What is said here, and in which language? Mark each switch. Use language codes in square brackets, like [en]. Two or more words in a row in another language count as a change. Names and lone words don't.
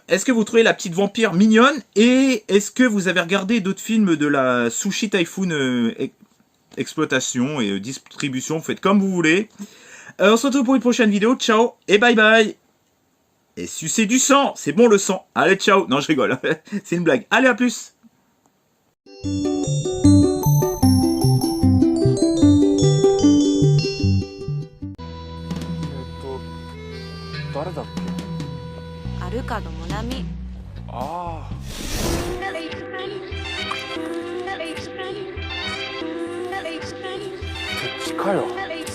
[fr] Est-ce que vous trouvez la petite vampire mignonne et est-ce que vous avez regardé d'autres films de la Sushi Typhoon exploitation et distribution? Vous faites comme vous voulez. On se retrouve pour une prochaine vidéo. Ciao et bye bye. Et sucez du sang, c'est bon le sang. Allez, ciao. Non, je rigole. C'est une blague. Allez, à plus. [ja] 誰だっけ？アルカドモナミ。ああ。そっちかよ。